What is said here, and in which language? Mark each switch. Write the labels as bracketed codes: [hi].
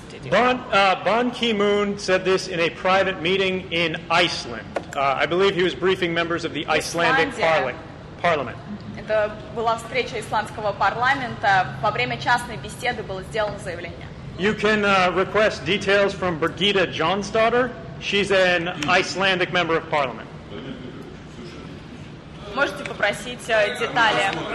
[en] Ban Ki-moon said this in a private meeting in Iceland. I believe he was briefing members of the Icelandic parliament. [ru] Это была встреча исландского парламента. Во время частной беседы было сделано заявление. [en] You can request details from Birgitta Jonsdottir. She's an Icelandic member of parliament. [ru] Можете попросить детали.